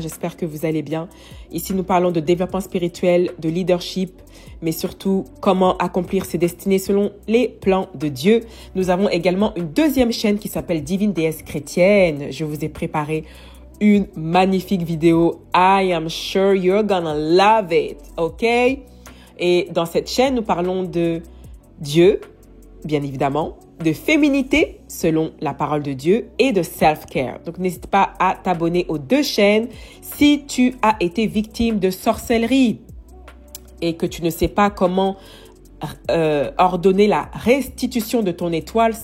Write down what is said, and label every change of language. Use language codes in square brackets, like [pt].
[fr] J'espère que vous allez bien. Ici, nous parlons de développement spirituel, de leadership, mais surtout comment accomplir ses destinées selon les plans de Dieu. Nous avons également une deuxième chaîne qui s'appelle Divine Déesse Chrétienne. Je vous ai préparé une magnifique vidéo. [en] I am sure you're gonna love it, ok? [fr] Et dans cette chaîne, nous parlons de Dieu, bien évidemment, de féminité selon la parole de Dieu et de self-care. Donc, n'hésite pas à t'abonner aux deux chaînes si tu as été victime de sorcellerie et que tu ne sais pas comment ordonner la restitution de ton étoile.